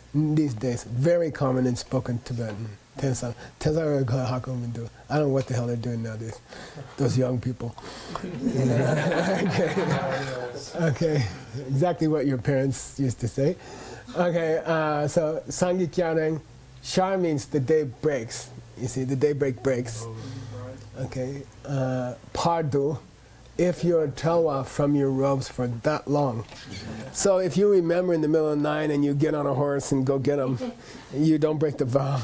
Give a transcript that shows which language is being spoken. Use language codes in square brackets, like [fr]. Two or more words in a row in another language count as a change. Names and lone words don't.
[en] These days, very common in spoken Tibetan. [bo] Tengsang. Tengsang. [en] I don't know what the hell they're doing nowadays. Those young people. Okay. Okay. Exactly what your parents used to say. Okay. So [bo] sangi kyareng. [en] Shar means the day breaks. You see, the daybreak breaks. Okay. Pardu. If you're telwa from your robes for that long. So if you remember in the middle of the night and you get on a horse and go get them, you don't break the vow.